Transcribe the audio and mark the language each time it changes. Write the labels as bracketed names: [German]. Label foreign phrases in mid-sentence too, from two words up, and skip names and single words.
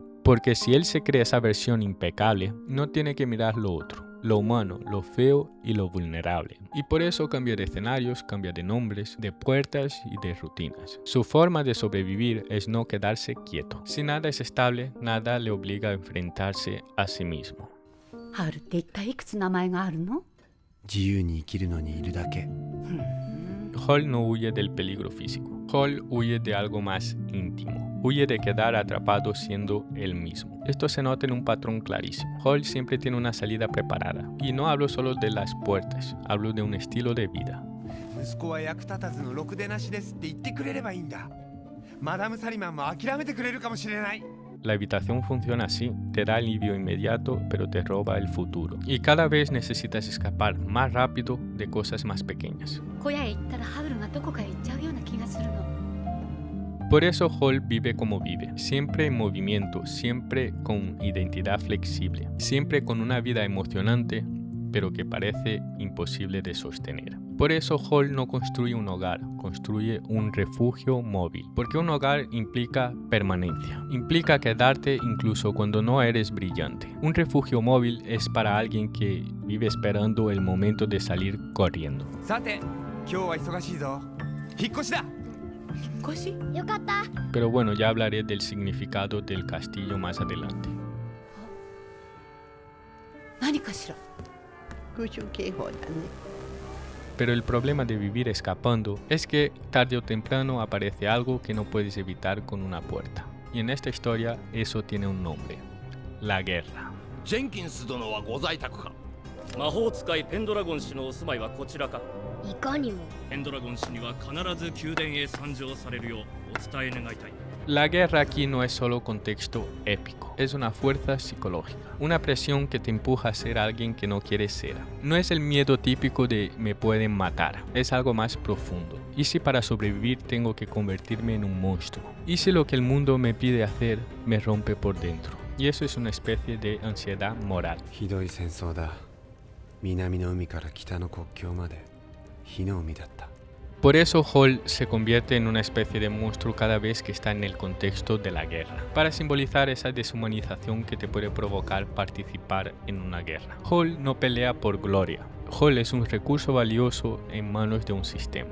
[Spanish] Porque si él se crea esa versión impecable, no tiene que mirar lo otro, lo humano, lo feo y lo vulnerable. Y por eso cambia de escenarios, cambia de nombres, de puertas y de rutinas. Su forma de sobrevivir es no quedarse quieto. Si nada es estable, nada le obliga a enfrentarse a sí mismo. [Japanese] ハウルって一体いくつ名前があるの？ [Spanish] Hall no huye del peligro físico. Hall huye de algo más íntimo. Huye de quedar atrapado siendo él mismo. Esto se nota en un patrón clarísimo. Hall siempre tiene una salida preparada. Y no hablo solo de las puertas, hablo de un estilo de vida. La habitación funciona así, te da alivio inmediato, pero te roba el futuro. Y cada vez necesitas escapar más rápido de cosas más pequeñas. [Japanese] 小屋へ行ったらハウルがどこかへ行っちゃうような気がするの。 [Spanish] Por eso Hall vive como vive, siempre en movimiento, siempre con identidad flexible, siempre con una vida emocionante, pero que parece imposible de sostener. Por eso Hall no construye un hogar, construye un refugio móvil, porque un hogar implica permanencia, implica quedarte incluso cuando no eres brillante. Un refugio móvil es para alguien que vive esperando el momento de salir corriendo. Pero bueno, ya hablaré del significado del castillo más adelante. [Japanese] 何かしら？ [Spanish] Pero el problema de vivir escapando es que tarde o temprano aparece algo que no puedes evitar con una puerta. Y en esta historia eso tiene un nombre: la guerra. [Japanese] ジェンキンス殿はご在宅か。魔法使いペンドラゴン氏のお住まいはこちらか。いかにも。ペンドラゴン氏には必ず宮殿へ参上されるようお伝え願いたい。 [Spanish] La guerra aquí no es solo contexto épico, es una fuerza psicológica, una presión que te empuja a ser alguien que no quieres ser. No es el miedo típico de me pueden matar, es algo más profundo. ¿Y si para sobrevivir tengo que convertirme en un monstruo? ¿Y si lo que el mundo me pide hacer me rompe por dentro? Y eso es una especie de ansiedad moral. [Japanese] ひどい戦争だ。南の海から北の国境まで火の海だった。 [Spanish] Por eso Hall se convierte en una especie de monstruo cada vez que está en el contexto de la guerra, para simbolizar esa deshumanización que te puede provocar participar en una guerra. Hall no pelea por gloria. Hall es un recurso valioso en manos de un sistema.